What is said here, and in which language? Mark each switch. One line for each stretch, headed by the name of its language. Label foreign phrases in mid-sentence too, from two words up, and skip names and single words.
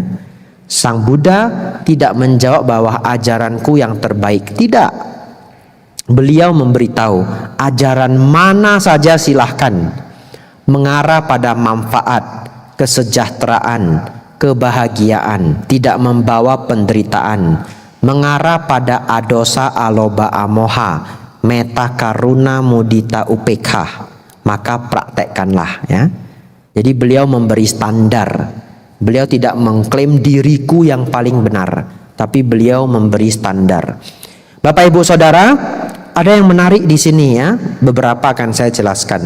Indonesian: Sang Buddha tidak menjawab bahwa ajaranku yang terbaik, tidak. Beliau memberitahu ajaran mana saja silahkan, mengarah pada manfaat, kesejahteraan, kebahagiaan, tidak membawa penderitaan, mengarah pada
Pali: adosa aloba amoha, meta karuna mudita upekha,
Indonesian: maka praktekkanlah ya. Jadi beliau memberi standar. Beliau tidak mengklaim diriku yang paling benar, tapi beliau memberi standar. Bapak Ibu Saudara, ada yang menarik di sini ya, beberapa akan saya jelaskan.